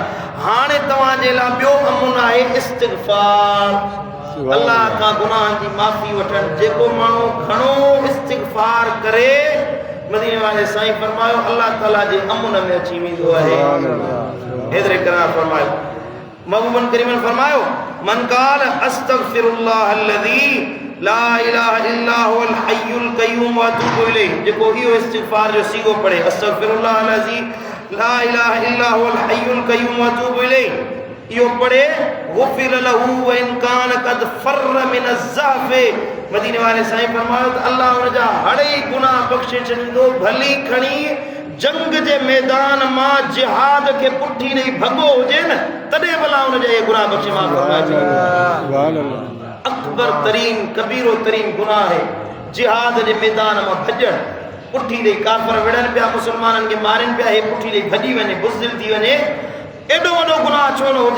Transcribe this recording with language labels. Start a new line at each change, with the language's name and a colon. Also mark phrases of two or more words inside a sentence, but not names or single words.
Sindhi: हाणे तव्हांजे लाइ ॿियो अमन आहे इस्तिग़फार, अल्लाह खां गुनाहनि जी माफ़ी वठणु। जेको माण्हू घणो इस्तिग़फार करे मदीने वाले साईं फरमायो अल्लाह ताला जे अमन में अची वेंदो आहे। हैदर कर्रार फरमायो महबूबन करीमन फरमायो
Arabic: من قال أستغفر الله الذي لا إله إلا هو الحي القيوم وأتوب إليه,
Sindhi: जेको इहो इस्तिग़फार जो सीगो पढ़े
Arabic: أستغفر الله الذي لا إله إلا هو الحي القيوم وأتوب إليه,
Sindhi: इहो पढ़े
Arabic: غفر له وإن كان قد فر من الزحف.
Sindhi: मदीने वाले साईं फरमायो त अल्लाह हुनजा हड़े गुनाह बख़्शे छॾींदो, भली खणी जंग जे मैदान मां जिहाद खे पुठी ॾेई भॻो हुजे न तॾहिं भला हुनजा इहे गुनाह बख़्शे माफ़ फरमाए। अकबर तरीन कबीरो तरीन गुनाह आहे जिहाद जे मैदान मां भॼणु, पुठी ॾेई काफ़िर विढ़नि पिया, मुस्लमाननि खे मारनि पिया, हे पुठी ॾेई भॼी वञे, बुज़दिल थी वञे, एॾो वॾो गुनाह छो न हुजे।